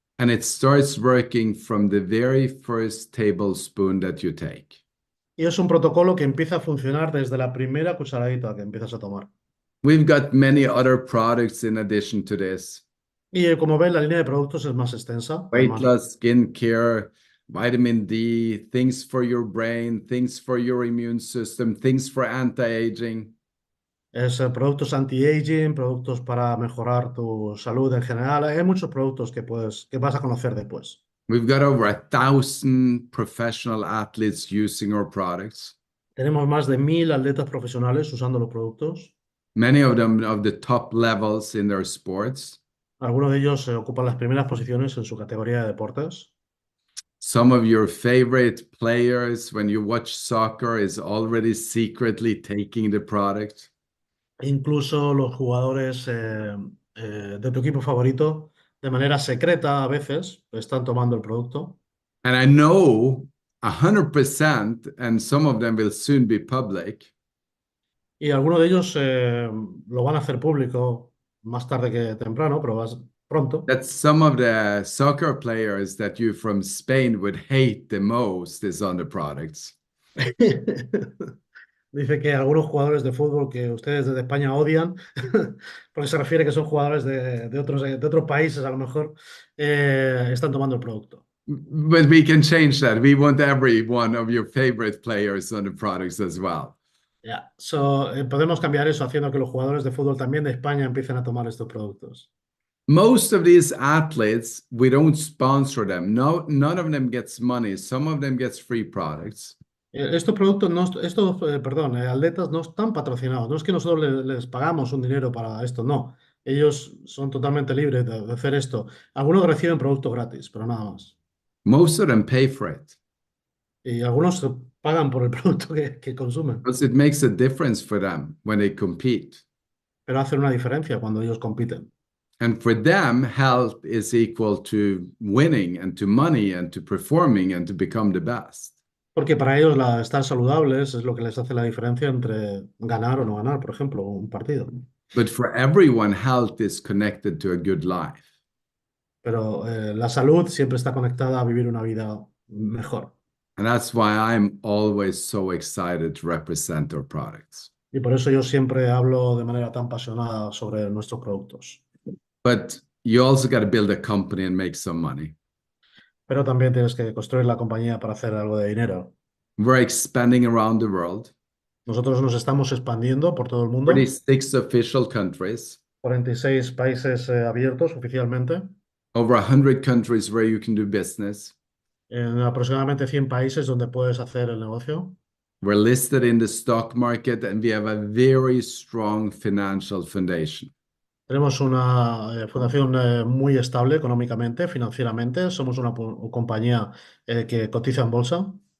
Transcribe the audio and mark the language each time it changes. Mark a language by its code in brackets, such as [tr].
[en] And it starts working from the very first tablespoon that you take. [es] Y es un protocolo que empieza a funcionar desde la primera cucharadita que empiezas a tomar. [en] We've got many other products in addition to this. [es] Y como ves, la línea de productos es más extensa. [en] Weight [es] Además, [en] loss, skin care, vitamin D, things for your brain, things for your immune system, things for anti-aging. [es] es productos anti-aging, productos para mejorar tu salud en general. Hay muchos productos que vas a conocer después. [en] We've got over 1,000 professional athletes using our products. [es] Tenemos más de 1000 atletas profesionales usando los productos. [en] Many of them of the top levels in their sports. [es] Algunos de ellos ocupan las primeras posiciones en su categoría de deportes. [en] Some of your favorite players, when you watch soccer, is already secretly taking the product. [es] Incluso los jugadores de tu equipo favorito, de manera secreta a veces, están tomando el producto. [en] And I know 100%, and some of them will soon be public, [es] Y algunos de ellos lo van a hacer público más tarde que temprano, pero pronto. [en] that some of the soccer players that you from Spain would hate the most is on the products. [es] Dice que algunos jugadores de fútbol que ustedes desde España odian, porque se refiere que son jugadores de otros países a lo mejor, están tomando el producto. [en] But we can change that. We want every one of your favorite players on the products as well. Yeah. [es] So, podemos cambiar eso haciendo que los jugadores de fútbol también de España empiecen a tomar estos productos. [en] Most of these athletes, we don't sponsor them. No, none of them gets money. Some of them gets free products. [es] Estos productos, atletas no están patrocinados. No es que nosotros les pagamos un dinero para esto, no. Ellos son totalmente libres de hacer esto. Algunos reciben productos gratis, pero nada más. [en] Most of them pay for it [es] Y algunos pagan por el producto que consumen, [en] because it makes a difference for them when they compete. [es] pero hacen una diferencia cuando ellos compiten. [en] And for them, health is equal to winning and to money and to performing and to become the best. [es] Porque para ellos estar saludables es lo que les hace la diferencia entre ganar o no ganar, por ejemplo, un partido. [en] But for everyone, health is connected to a good life. [es] Pero la salud siempre está conectada a vivir una vida mejor. [en] And that's why I'm always so excited to represent our products. [es] Y por eso yo siempre hablo de manera tan apasionada sobre nuestros productos. [en] But you also got to build a company and make some money. [es] Pero también tienes que construir la compañía para hacer algo de dinero. [en] We're expanding around the world. [es] Nosotros nos estamos expandiendo por todo el mundo. [en] 46 official countries. [es] 46 países abiertos oficialmente. [en] Over 100 countries where you can do business. [es] en aproximadamente 100 países donde puedes hacer el negocio. [en] We're listed in the stock market and we have a very strong financial foundation. [es] Tenemos una fundación muy estable económicamente, financieramente. Somos una compañía que cotiza en bolsa.